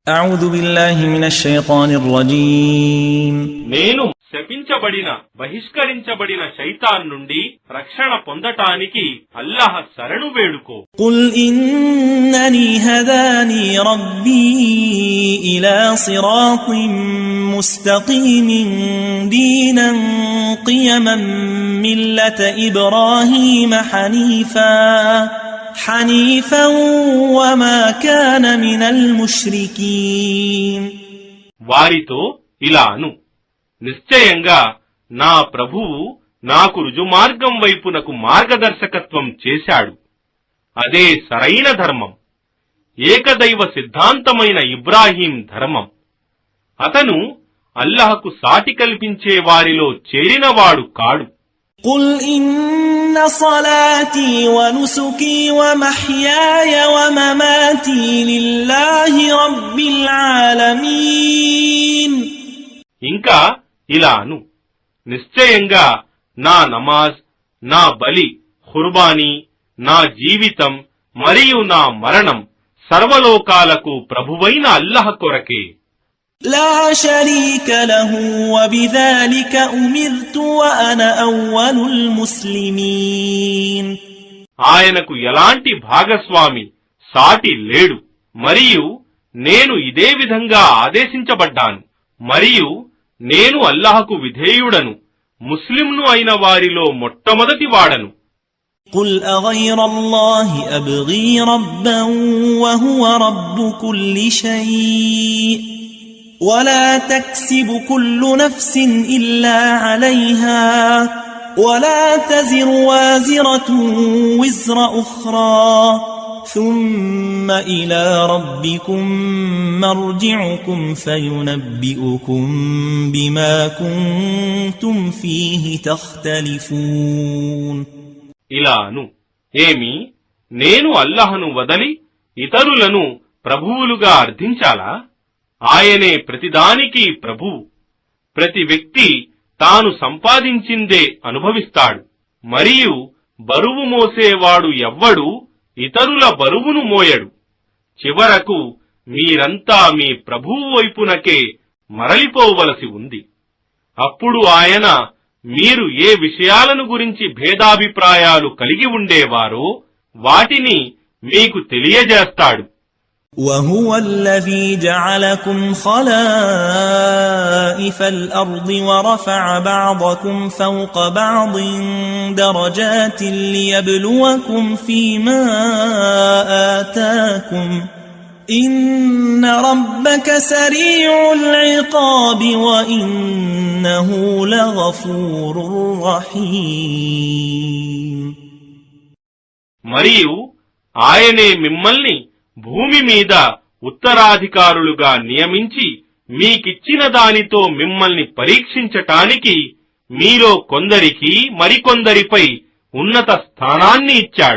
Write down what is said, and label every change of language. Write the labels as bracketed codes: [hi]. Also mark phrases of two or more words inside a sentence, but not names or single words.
[ar] أعوذ بالله من الشيطان الرجيم [te] నేను శపించబడిన బహిష్కరించబడిన శైతాన్ నుండి రక్షణ పొందటానికి అల్లాహ్ శరణు వేడుకో. [ar] قل إنني هداني ربي إلى صراط مستقيم دينا قيما ملة إبراهيم حنيفا وما كان من المشركين. [te] వారితో ఇలా అను, నిశ్చయంగా నా ప్రభువు నాకు రుజుమార్గం వైపునకు మార్గదర్శకత్వం చేశాడు. అదే సరైన ధర్మం, ఏకదైవ సిద్ధాంతమైన ఇబ్రాహీం ధర్మం. అతను అల్లాహకు సాటి కల్పించే వారిలో చేరినవాడు కాడు. [ar] قل إن صلاتي ونسكي ومحياي ومماتي لله رب العالمين. [te] ఇంకా ఇలా అను, నిశ్చయంగా నా నమాజ్, నా బలి, ఖుర్బానీ, నా జీవితం మరియు నా మరణం సర్వలోకాలకు ప్రభువైన అల్లాహ్ కొరకే. [ar] لا شريك له وبذلك أمرت وأنا أول المسلمين. [te] ఆయనకు ఎలాంటి భాగస్వామి, సాటి లేడు, మరియు నేను ఇదే విధంగా ఆదేశించబడ్డాను, మరియు నేను అల్లాహకు విధేయుడను, ముస్లింను అయిన వారిలో మొట్టమొదటి వాడను. [ar] قل أغير الله أبغي ربا وهو رب كل شيء ولا تكسب كل نفس إلا عليها ولا تزر وازرة وزر أخرى ثم إلى ربكم مرجعكم فينبئكم بما كنتم فيه تختلفون. [te] ఇలాను, ఏమి నేను అల్లాహను వదలి ఇతరులను ప్రభువులుగా అర్థించాలా? ఆయనే ప్రతిదానికి ప్రభువు. ప్రతి వ్యక్తి తాను సంపాదించిందే అనుభవిస్తాడు, మరియు బరువు మోసేవాడు ఎవ్వడూ ఇతరుల బరువును మోయడు. చివరకు మీరంతా మీ ప్రభువు వైపునకే మరలిపోవలసి ఉంది. అప్పుడు ఆయన మీరు ఏ విషయాలను గురించి భేదాభిప్రాయాలు కలిగి ఉండేవారో వాటిని మీకు తెలియజేస్తాడు. [ar] وهو الذي جعلكم خلائف الأرض ورفع بعضكم فوق بعض درجات ليبلوكم فيما آتاكم إن ربك سريع العقاب وإنه لغفور رحيم. [te] మరియు ఆయనే మిమ్మల్ని భూమి మీద ఉత్తరాధికారులుగా నియమించి మీకిచ్చిన దానితో మిమ్మల్ని పరీక్షించటానికి మీలో కొందరికి మరికొందరిపై ఉన్నత స్థానాన్ని ఇచ్చాడు.